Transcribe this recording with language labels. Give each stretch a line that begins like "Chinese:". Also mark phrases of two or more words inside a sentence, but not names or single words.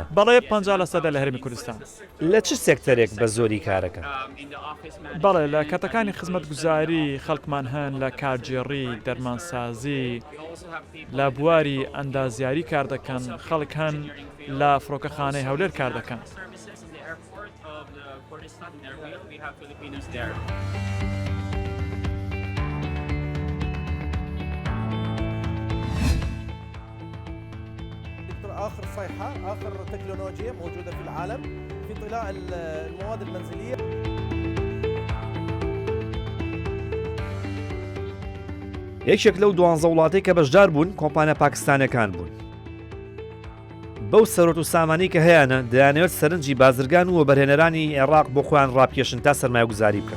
Central Kurdish: بەڵێ 50% لە هەرێمی کوردستان. لە چ سێکتەرێک بە زۆری کارەکەن؟ بەڵێ لە کاتەکانی خزمەتگوزاری خەڵکمان هەن لە کارگێڕی دەرمانسازی لە بواری ئەندازیاری کار دەکەن خەڵک هەن لە فڕۆکەخانەی هەولێر کار دەکەن.
Arabic: آخر صيحة آخر تكنولوجيا موجودة في العالم في طلاء المواد المنزلية.
Central Kurdish: یەکێک لەو 12 وڵاتەی کە بەشدار بوون کۆمپانیا پاکستانەکان بوون. بەو سەرۆت و سامانی کە هەیەە دەیانەوێت سەرنجی بازرگان و بەرهێنەرانی عێراق بۆ خۆیان ڕاپکێشن تا سەرمایه‌گوزاری بکەن.